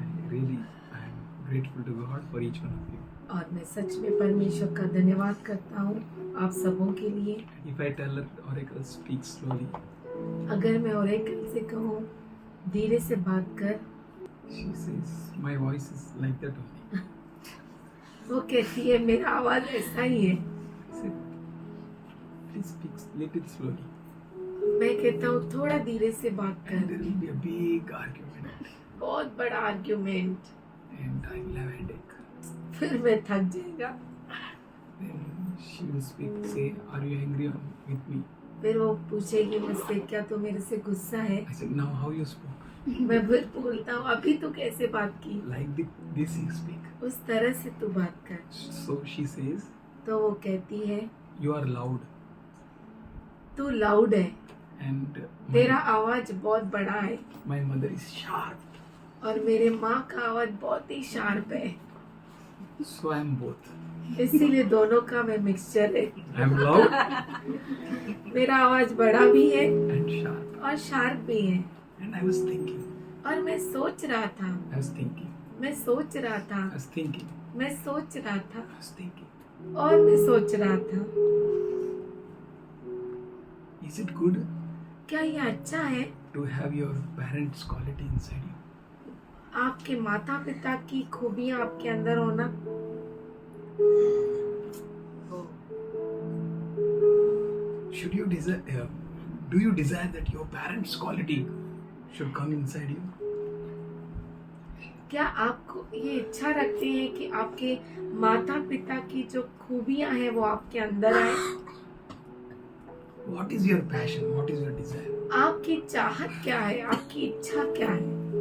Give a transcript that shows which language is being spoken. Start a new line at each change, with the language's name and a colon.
English: I am grateful to God for each one of you.
Hindi: और मैं सच में परमेश्वर का धन्यवाद करता हूँ आप सबों के लिए।
English: If I tell her oracle, speak slowly.
Hindi: अगर मैं ओरेकल से कहूँ धीरे से बात कर,
English: She says, my voice is like that only.
Hindi: वो कहती है मेरा आवाज ऐसा ही है।
English: I said, please speak little slowly.
Hindi: मैं कहता हूँ थोड़ा धीरे से बात
English: And there
Hindi: कर।
English: will be a big argument.
Hindi: बहुत बड़ा argument,
English: And I will have a headache.
Hindi: फिर मैं थक जाएगा।
English: Then she will speak, say, are you angry with me?
Hindi: फिर वो पूछेगी मुझसे क्या तू मेरे से गुस्सा है?
English: I said, now how you spoke?
Hindi: मैं फिर बोलता हूँ अभी तू कैसे बात की?
English: Like this you speak.
Hindi: उस तरह से तू बात कर।
English: So she says,
Hindi: तो वो कहती है
English: you are loud.
Hindi: तू लाउड है,
English: And
Hindi: तेरा आवाज बहुत बड़ा है,
English: my mother is sharp.
Hindi: और मेरे माँ का आवाज बहुत ही शार्प है।
English: So I am both.
Hindi: इसीलिए दोनों का मैं मिक्सचर है।
English: I am loud
Hindi: मेरा आवाज बड़ा भी है
English: and sharp.
Hindi: और शार्प भी है।
English: And I was thinking,
Hindi: और मैं सोच रहा था,
English: I was thinking,
Hindi: मैं सोच रहा था,
English: I was thinking,
Hindi: मैं सोच रहा था,
English: I was thinking.
Hindi: और मैं सोच रहा था
English: Is it good
Hindi: क्या ये अच्छा है
English: to have your parents' quality inside you?
Hindi: आपके माता पिता की खूबियां आपके अंदर होना?
English: Should you desire? Do you desire that your parents' quality should come inside you?
Hindi: क्या आपको ये इच्छा रखते हैं कि आपके माता पिता की जो खूबियां हैं वो आपके अंदर आए?
English: What is your passion? What is your desire?
Hindi: आपकी चाहत क्या है, आपकी इच्छा क्या है?